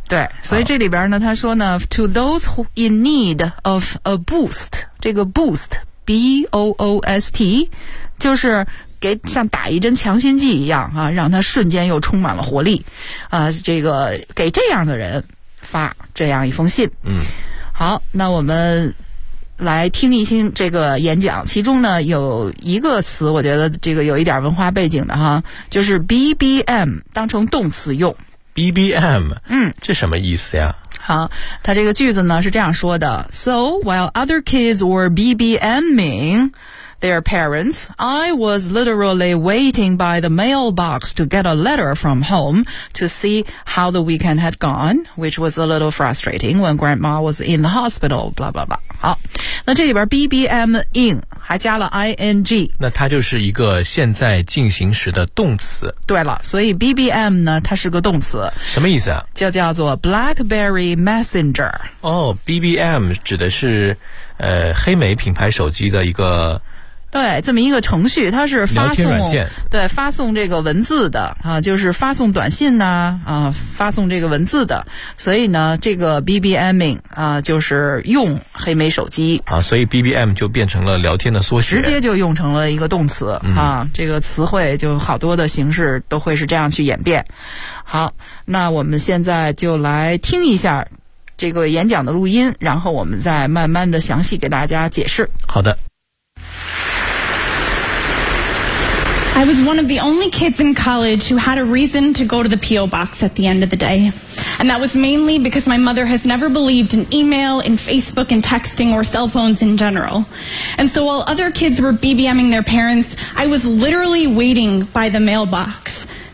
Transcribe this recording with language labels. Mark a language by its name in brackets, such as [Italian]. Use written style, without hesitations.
[Chinese] 对，所以这里边呢，他说呢 ， [English] to those who in need of a boost， [Chinese] 这个 boost b o o s t， 就是给像打一针强心剂一样啊，让他瞬间又充满了活力，这个给这样的人发这样一封信，嗯，好，那我们。来听一听这个演讲，其中呢有一个词我觉得这个有一点文化背景的哈，就是 BBM 当成动词用。 [English] BBM [Chinese] 嗯，这什么意思呀？好，他这个句子呢是这样说的， [English] So while other kids were BBMing their parents, I was literally waiting by the mailbox to get a letter from home to see how the weekend had gone, which was a little frustrating when grandma was in the hospital, blah blah blah. [Chinese] 好，那这里边 BBMing 还加了 ing，那它就是一个现在进行时的动词。对了，所以 BBM 呢它是个动词，什么意思啊？就叫做 Blackberry Messenger。哦， BBM 指的是黑莓品牌手机的一个，对，这么一个程序，它是发送，对，发送这个文字的啊，就是发送短信呐、啊发送这个文字的，所以呢，这个 BBMing 啊，就是用黑莓手机啊，所以 BBM 就变成了聊天的缩写，直接就用成了一个动词啊、嗯，这个词汇就好多的形式都会是这样去演变。好，那我们现在就来听一下这个演讲的录音，然后我们再慢慢的详细给大家解释。好的。 [English] I was one of the only kids in college who had a reason to go to the P.O. box at the end of the day. And that was mainly because my mother has never believed in email, in Facebook, in texting, or cell phones in general. And so while other kids were BBMing their parents, I was literally waiting by the mailbox.